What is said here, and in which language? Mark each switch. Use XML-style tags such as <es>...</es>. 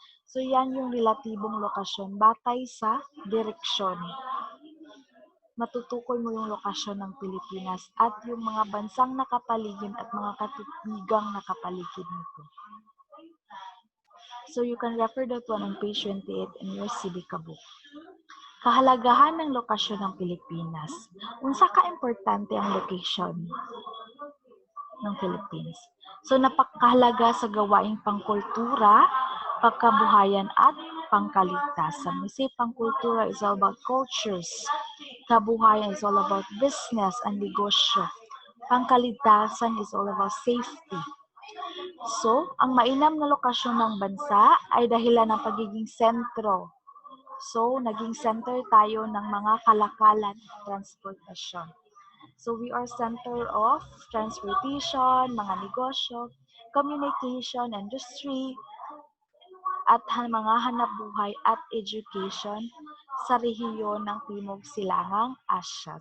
<tl>So yan yung relatibong lokasyon batay sa direksyon. Matutukoy mo yung lokasyon ng Pilipinas at yung mga bansang nakapaligid at mga katubigang nakapaligid nito.</tl> <en>So you can refer that one on page 28 in your Civica book.</en> <tl>Kahalagahan ng lokasyon ng Pilipinas.</tl> <ceb>Unsa ka importante ang</ceb> <tl>location ng Philippines? So napakahalaga sa gawaing pangkultura, pagkabuhayan at pangkaligtasan.</tl> <en>We say pangkultura is all about cultures. Kabuhayan is all about business and negosyo. Pangkaligtasan is all about safety.</en> <tl>So, ang mainam na lokasyon ng bansa ay dahilan ng pagiging sentro So, naging center tayo ng mga kalakalan at transportasyon.</tl> <en>So, we are center of transportation,</en> <tl>mga negosyo, communication, industry, at mga hanapbuhay at education sa rehiyon ng Timog Silangang Asya.</tl>